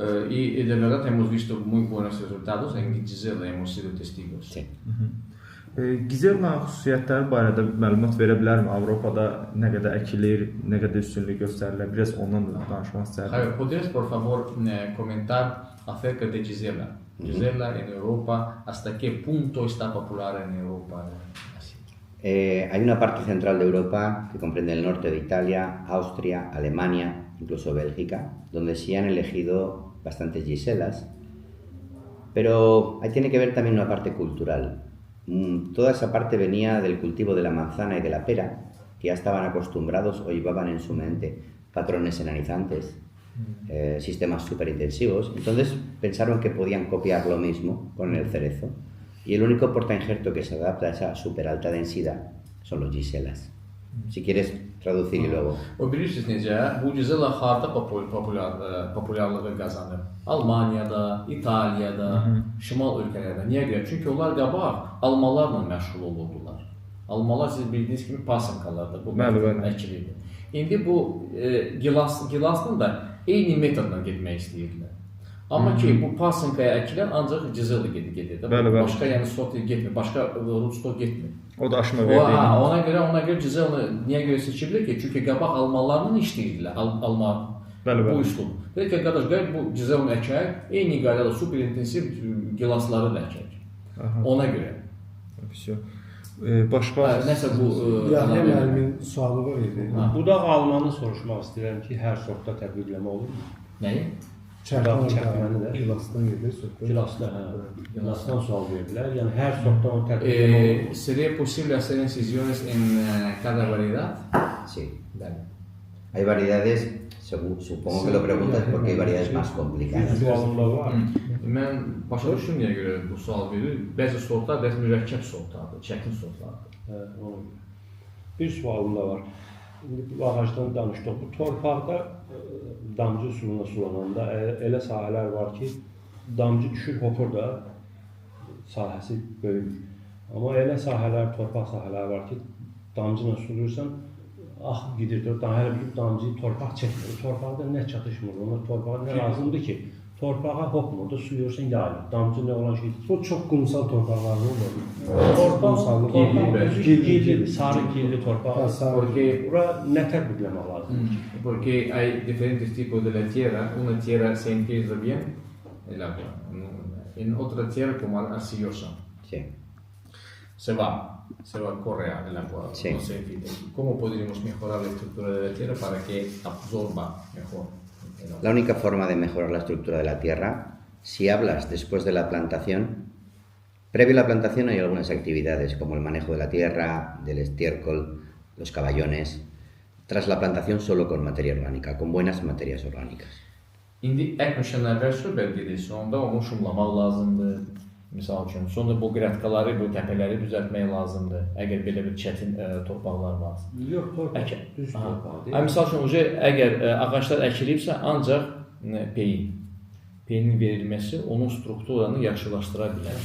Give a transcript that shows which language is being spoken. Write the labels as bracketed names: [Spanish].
[Spanish] Y de verdad hemos visto muy buenos resultados en Gizella, hemos sido testigos. Sí. [Azerbaijani] Gizella'nın xüsusiyyətləri barədə məlumat verə bilərmi? Avropada nə qədər əkilir, nə qədər üstünlük göstərilir? Biraz ondan da danışmaq istərdim. [Spanish] Javier, ¿podrías por favor comentar acerca de Gizella? Gizella en Europa, ¿hasta qué punto está popular en Europa? Hay una parte central de Europa que comprende el norte de Italia, Austria, Alemania, incluso Bélgica, donde sí han elegido bastantes Gisellas Pero ahí tiene que ver también una parte cultural. Toda esa parte venía del cultivo de la manzana y de la pera, que ya estaban acostumbrados o llevaban en su mente patrones enanizantes, sistemas superintensivos. Entonces pensaron que podían copiar lo mismo con el cerezo. Y el único portainjerto que se adapta a esa super alta densidad son los giselas. Si quieres traducir y luego. [Azerbaijani] O bilirsiniz necə, bu Gisela harda populyarlığı qazanır? Almaniyada, İtaliyada, şimal ölkələrdə. Niyə görə? Çünki onlar qabaq almalarla məşğul olurdular. Almalar siz bildiyiniz kimi pasinkalarda bu əkilirdi. İndi bu gilasın da eyni metodla getmək istəyirdilər. Amma ki bu pasinkaya əkilən ancaq Gisela gedir. Başqa yəni sort getmir, başqa rootstock getmir. O da aşma verdi. Ona görə Gisela niyə görə seçiblər ki? Çünki qabaq almalarla işləyirdilər, alma bu üslub. Dedi ki, qardaş, gəl bu Gisela əkək, eyni qaydada superintensiv gilasları da əkək. Ona görə. Başqa nəsə bu Yahya müəllimin sualı var idi. Budaq almanı soruşmaq istəyirəm ki, hər sortda tətbiqləmə olurmu? Nəyi? Çəkməni də gilasdan gedir söhbət. Gilasdan sual verirlər. Yəni hər sortda onu tətbiqləmə olurmu? [Spanish] ¿Sería posible hacer incisiones en cada variedad? Sí. Dale. Hay variedades, supongo que lo preguntas porque hay variedades más complicadas. [Azerbaijani] Sualımda var. Mən başa düşdüm niyə görə bu sual verir. Bəzi sortlar biraz mürəkkəb sortlardır, çətin sortlardır. Ona görə. Bir sualım da var. İndi bu ağacdan danışdıq. Bu torpaqda damcı üsuluna sulananda elə sahələr var ki, damcı düşür, hopur da sahəsi böyük. Amma elə sahələr, torpaq sahələr var ki, damcı ilə suluyursan, axıb gedir, hələ bir damcıyı torpaq çəkmir. Torpaqda nə çatışmır, ona torpağa nə lazımdır ki, torpağa hopmur da suyursan yayılır. Damcı nə olan şeydir? Bu çox qumsal torpaqlarda olur. Torpaq gilli, sarı gilli torpaq. Bura nə tətbiqləmək lazımdır? [Spanish] Porque hay diferentes tipos de la tierra. Una tierra se infiltra bien el agua. En otra tierra como arcillosa. Sí. Se va, corre el agua, Sí. no se infiltra. ¿Cómo podríamos mejorar la estructura de la tierra para que absorba mejor el agua? La única forma de mejorar la estructura de la tierra, si hablas después de la plantación, previo a la plantación hay algunas actividades como el manejo de la tierra, del estiércol, los caballones. Tras la plantación solo con materia orgánica, con buenas materias orgánicas. [Azerbaijani] İndi əkməşdən əvvəl söhbət gedir, sonda onu şumlamaq lazımdır. Misal üçün, sonra bu qratkaları, bu təpələri düzəltmək lazımdır. Əgər belə bir çətin torpaqlar varsa. Yox, torpaq, düz torpaq deyil. Misal üçün, əgər ağaclar əkilibsə, ancaq peyinin verilməsi onun strukturanı yaxşılaşdıra bilər.